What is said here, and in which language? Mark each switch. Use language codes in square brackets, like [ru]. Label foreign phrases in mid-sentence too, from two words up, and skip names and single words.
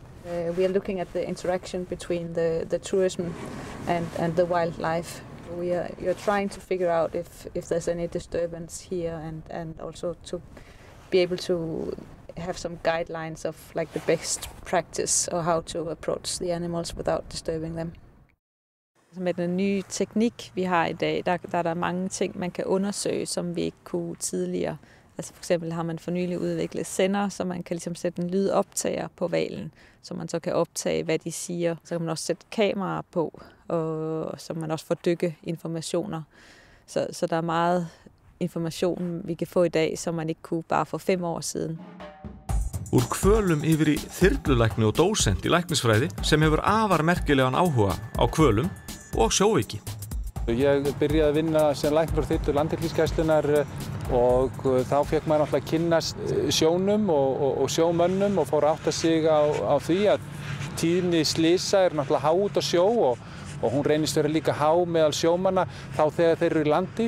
[en] We are looking at the interaction between the tourism and the wildlife. You're trying to figure out if there's any disturbance here, and also to be able to have some guidelines of like the best practice or how to approach the animals without disturbing them. [da] Med den nye teknik, vi har i dag, der er der mange ting, man kan undersøge, som vi ikke kunne tidligere. Altså for eksempel har man for nylig udviklet sender, så man kan ligesom sætte en lydoptager på hvalen, så man så kan optage, hvad de siger. Så kan man også sætte kameraer på, og så man også får dykkeinformationer. Så der er meget information, vi kan få i dag, som man ikke kunne bare for 5 år siden. [is] Úr hvölum yfir í þyrlulækni og dósent í læknisfræði sem hefur afar merkilegan áhuga á hvölum og sjóveiki. Ég byrjaði að vinna sem læknir á þyrlu Landhelgisgæslunnar og þá fékk maður náttúrulega kynnast sjónum og sjómönnum og fór að átta sig á því að tíðni slysa náttúrulega há út á sjó og hún reynist vera líka há meðal sjómanna þá þegar þeir eru í landi.